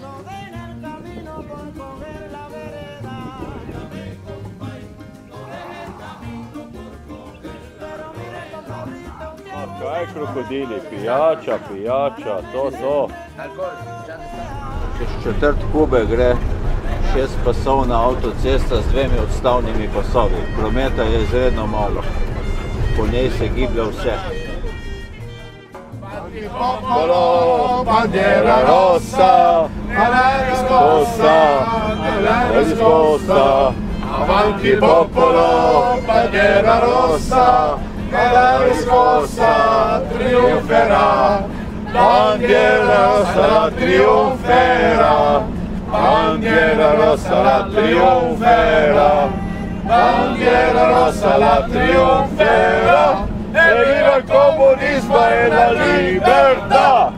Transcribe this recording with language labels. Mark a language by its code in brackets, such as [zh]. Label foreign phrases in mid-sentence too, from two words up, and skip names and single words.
[sl] Kaj krokodili? Pijača, to so. Čez četrt Kube gre 6-pasovna avtocesta z 2 odstavnimi pasovi. Prometa je izredno malo. Po njej se giblja vse. [it] Bandiera rossa, risposta, avanti popolo, bandiera rossa, la risposta trionferà, bandiera rossa la trionferà, bandiera rossa la trionferà, bandiera rossa la trionferà, e viva il comunismo e la libertà!